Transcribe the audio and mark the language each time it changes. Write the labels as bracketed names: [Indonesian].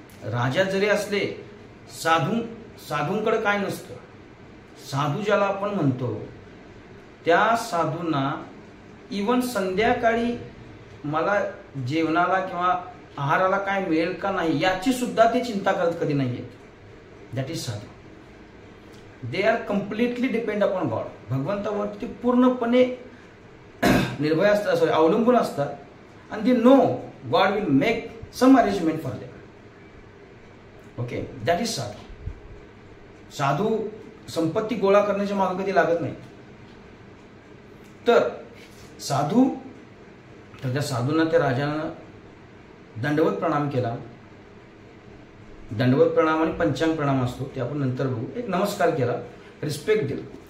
[Marathi] राजा जरी असले, साधूंकडे काय नसतं. साधू ज्याला आपण म्हणतो त्या साधूंना इवन संध्याकाळी मला जेवणाला किंवा आहाराला काय मिळेल का नाही याची सुद्धा ते चिंता करत कधी नाहीये. [English] That is sadhu. They are completely depend upon God. [Marathi] भगवंतावरती ते पूर्णपणे निर्भय असतात, अवलंबून असतात. [English] and they know God will make some arrangement for them. Okay, that is sadhu. [Marathi] साधू संपत्ती गोळा करण्याच्या मागे कधी लागत नाही. तर साधू, तर त्या साधूंना त्या राजानं दंडवत प्रणाम केला. दंडवत प्रणाम आणि पंचांग प्रणाम असतो, ते आपण नंतर बघू. एक नमस्कार केला, रिस्पेक्ट दिला.